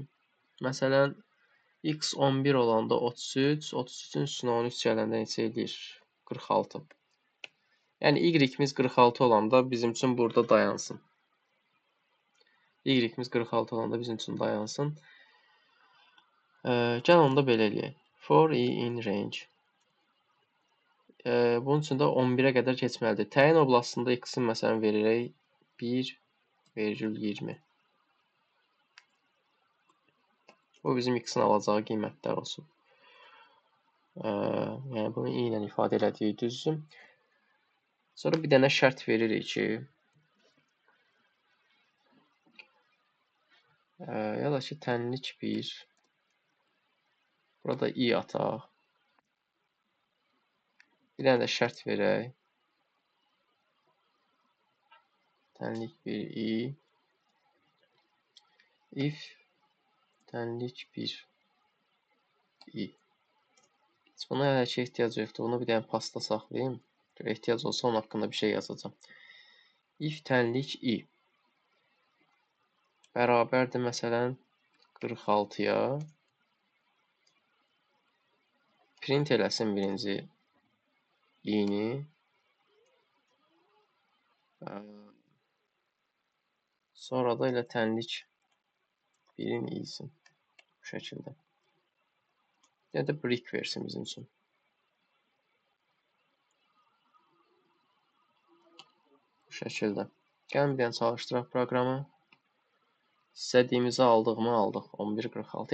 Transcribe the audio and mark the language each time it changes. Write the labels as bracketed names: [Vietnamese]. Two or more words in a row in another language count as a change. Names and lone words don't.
[Azerbaijani] Məsələn, x 11 olanda 33, 33-ün üstünə 13 gələndə neçə edir? 46. Yəni y-imiz 46 olanda bizim üçün burada dayansın. Y-imiz 46 olanda bizim üçün dayansın. Gəl onda belə eləyək. [English] For i in range. [Azerbaijani] Bunun üçün də 11-ə qədər keçməlidir. Təyin oblastında x-in məsələn veririk 1,20. Bu bizim x-in alacağı qiymətlər olsun. Yəni bunu i ilə ifadə elədik, düzdür. Sonra bir dənə şərt veririk ki, ya da ki tənlik 1. Burada i ataq. Bir dənə də şərt verək. Tənlik 1 i. If tənlik 1 i. Buna hələ ki ehtiyac yoxdur. Bunu bir dənə pasta saxlayayım. Ehtiyac olsa onun haqqında bir şey yazacağam. If tənlik i bərabərdir məsələn 46-ya. print eləsin birinci i-ni. Sonra da elə tənlik 1-in i-sin. Bu şəkildə. Ya da brick versin bizim üçün. Bu şəkildə. Gəlin bir dənə çalışdıraq proqramı. İstədiyimizi aldıq. 11.46.